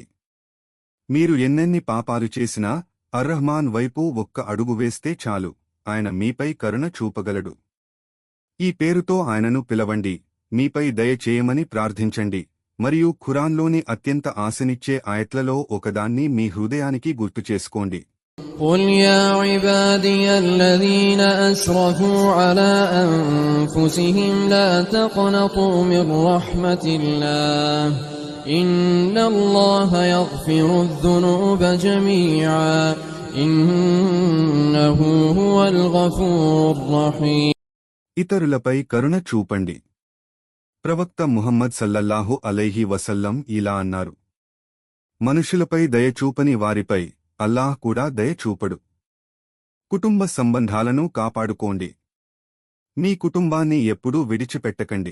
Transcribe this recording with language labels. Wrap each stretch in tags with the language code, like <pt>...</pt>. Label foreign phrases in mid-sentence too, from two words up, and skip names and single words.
<te>మీరు ఎన్నెన్ని పాపాలు చేసినా రహమాన్ వైపు 1 అడుగు వేస్తే చాలు, ఆయన మీపై కరుణ చూపగలడు. ఈ పేరుతో ఆయనను పిలవండి, మీపై దయ చేయమని ప్రార్థించండి, మరియు ఖురాన్లోని అత్యంత ఆశనిచ్చే ఆయత్లలో ఒకదాన్ని మీ హృదయానికి గుర్తుచేసుకోండి.</te> <ar>قل يا عبادي الذين أسرفوا على أنفسهم لا تقنطوا من رحمة الله إن الله يغفر الذنوب جميعا إنه هو الغفور الرحيم.</ar> <te>ఇతరులపై కరుణ చూపండి. ప్రవక్త ముహమ్మద్</te> <ar>صلى الله عليه وسلم</ar> <te>ఇలా అన్నారు: మనుషులపై దయచూపని వారిపై అల్లాహ్ కూడా దయ చూపడు. కుటుంబ సంబంధాలను కాపాడుకోండి. మీ కుటుంబాన్ని ఎప్పుడూ విడిచిపెట్టకండి.</te>